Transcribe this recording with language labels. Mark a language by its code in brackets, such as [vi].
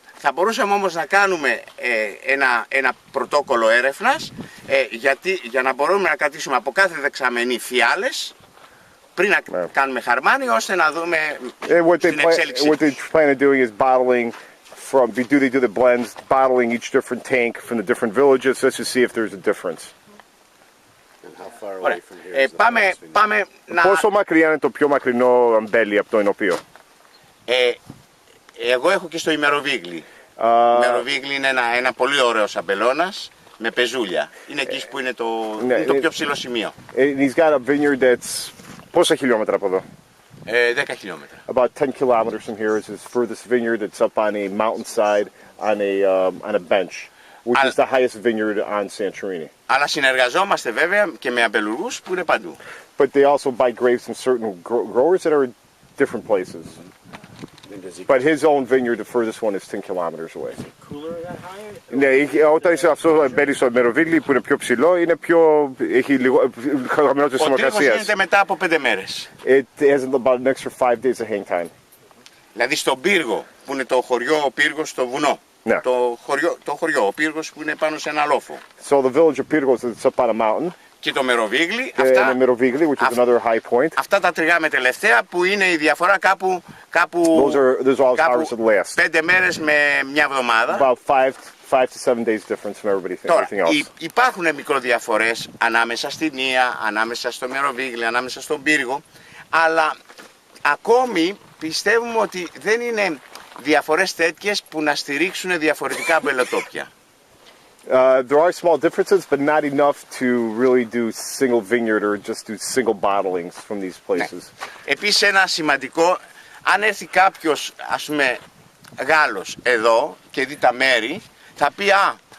[el] Θα μπορούσαμε όμως να κάνουμε ένα πρωτόκολλο έρευνας, για να μπορούμε να κρατήσουμε από κάθε δεξαμενή φιάλες πριν να κάνουμε χαρμάνι, ώστε να δούμε την εξέλιξη. [en] What they plan on doing is bottling they do the blends, bottling each different tank from the different villages, just to see if there's a difference. And how far away from here is the [el] πάμε να... Πόσο μακριά είναι το πιο μακρινό αμπέλι από το ενωπείο? Εγώ έχω και στο ημεροβίγλι. Ημεροβίγλι είναι ένα πολύ ωραίος αμπελώνας με πεζούλια. Είναι εκεί που είναι το πιο ψηλό σημείο. [en] He's got a vineyard that's [el] πόσα χιλιόμετρα από εδώ? 10 χιλιόμετρα. [en] About 10 kilometers from here is his furthest vineyard. It's up on a mountainside on a bench, which is the highest vineyard on Santorini. [el] Αλλά συνεργαζόμαστε βέβαια και με αμπελουργούς που είναι παντού. [en] But they also buy grapes from certain growers that are in different places. But his own vineyard, the furthest one, is 10 kilometers away. cooler that high? [el] Ναι, όταν είσαι αυτό μπαίνει στο μεροβίγλι που είναι πιο ψηλό, έχει λίγο χαμηλότερη Ο θερμοκρασία. τρίχος γίνεται μετά από 5 μέρες. [en] It has about an extra 5 days of hang time. [el] Δηλαδή στον πύργο, που είναι το χωριό, ο πύργος στο βουνό. Ναι. Το χωριό, ο πύργος που είναι πάνω σε ένα λόφο. [en] So the village of Pyrgos is up on a mountain. [el] Και το μεροβίγλι, [en] And the Merovigli, which is another high point. [el] Αυτά τα τριγάμε τελευταία που είναι η διαφορά κάπου [en] Those are all harvested last. [el] 5 μέρες με μια εβδομάδα. [en] About 5 to 7 days difference from everything else. [el] Υπάρχουν μικροδιαφορές ανάμεσα στην Ία, ανάμεσα στο Μεροβίγλι, ανάμεσα στον πύργο, αλλά ακόμη πιστεύουμε ότι δεν είναι διαφορές τέτοιες που να στηρίξουν διαφορετικά αμπελοτόπια. [en] There are small differences, but not enough to really do single vineyard or just do single bottlings from these places. [el] Επίσης ένα σημαντικό, αν έρθει κάποιος, ας πούμε, Γάλλος εδώ και δει τα μέρη, θα πει